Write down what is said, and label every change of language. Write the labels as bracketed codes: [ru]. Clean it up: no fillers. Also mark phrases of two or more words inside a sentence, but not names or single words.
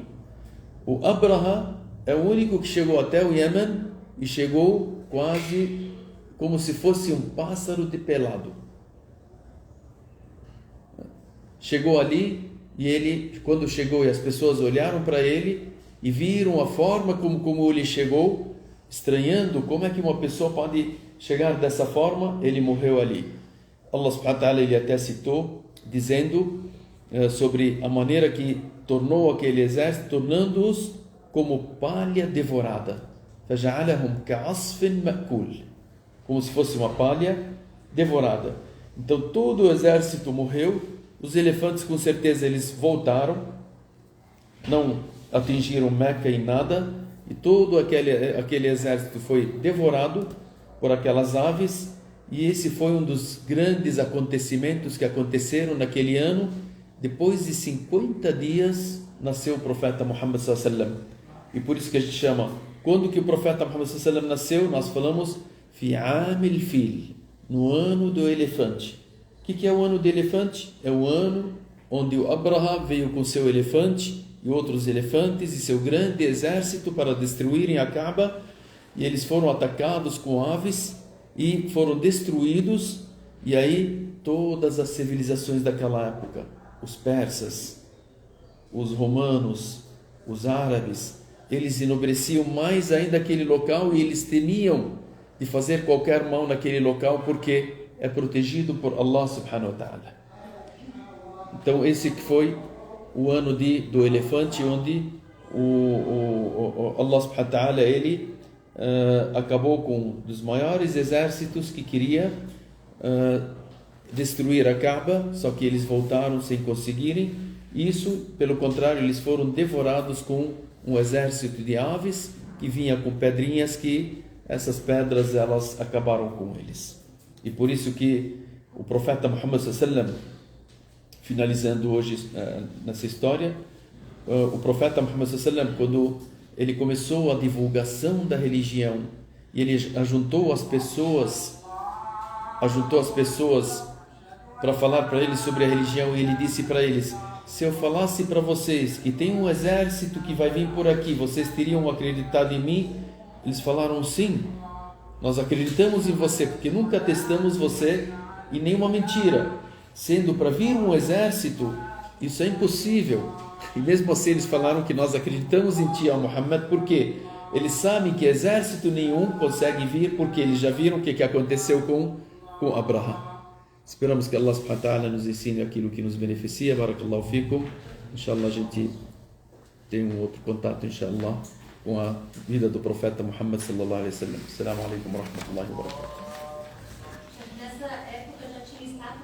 [pt] O Abraha é o único que chegou até o Iêmen e chegou quase como se fosse um pássaro de pelado. Chegou ali e ele, quando chegou e as pessoas olharam para ele e viram a forma como ele chegou, estranhando como é que uma pessoa pode chegar dessa forma, ele morreu ali. [ar] الله سبحانه وتعالى, [pt] ele até citou, dizendo sobre a maneira que tornou aquele exército, tornando-os como palha devorada. [ar] فَجَعَلَهُمْ كَعَصْفٍ مَأْكُولٍ, [pt] como se fosse uma palha devorada. Então todo o exército morreu. Os elefantes, com certeza, eles voltaram, não atingiram Meca em nada, e todo aquele exército foi devorado por aquelas aves, E esse foi um dos grandes acontecimentos que aconteceram naquele ano. Depois de 50 dias nasceu o profeta Muhammad [ar] صلى الله عليه وسلم. [pt] E por isso que a gente chama, quando que o profeta Muhammad [ar] صلى الله عليه وسلم [pt] nasceu, nós falamos [ar] في عام الفيل, [pt] no ano do elefante. O que é o ano do elefante? É o ano onde o Abraha veio com seu elefante e outros elefantes e seu grande exército para destruírem a Kaaba, e eles foram atacados com aves e foram destruídos. E aí todas as civilizações daquela época, os persas, os romanos, os árabes, eles enobreciam mais ainda aquele local e eles temiam de fazer qualquer mal naquele local porque é protegido por [ar] الله سبحانه وتعالى. [pt] Então esse que foi o ano do elefante, onde [ar] الله سبحانه وتعالى [pt] ele acabou com um dos maiores exércitos que queria destruir a Kaaba, só que eles voltaram sem conseguirem. Isso, pelo contrário, eles foram devorados com um exército de aves que vinha com pedrinhas, que essas pedras elas acabaram com eles. E por isso que o profeta Muhammad [ar] صلى الله عليه وسلم, [pt] finalizando hoje nessa história, o profeta Muhammad [ar] صلى الله عليه وسلم, [pt] quando ele começou a divulgação da religião e ele ajuntou as pessoas para falar para eles sobre a religião, e ele disse para eles: se eu falasse para vocês que tem um exército que vai vir por aqui, vocês teriam acreditado em mim? Eles falaram: sim, nós acreditamos em você, porque nunca testamos você em nenhuma mentira. Sendo para vir um exército, isso é impossível. E mesmo assim eles falaram que nós acreditamos em ti, ó Muhammad, porque eles sabem que exército nenhum consegue vir, porque eles já viram o que aconteceu com Abraha. Esperamos que [ar] الله سبحانه وتعالى [pt] nos ensine aquilo que nos beneficia. [ar] بارك الله فيكم. [pt] Inshallah a gente tem um outro contato, inshallah, com a vida do profeta Muhammad [ar] صلى الله عليه وسلم. السلام عليكم ورحمة الله وبركاته.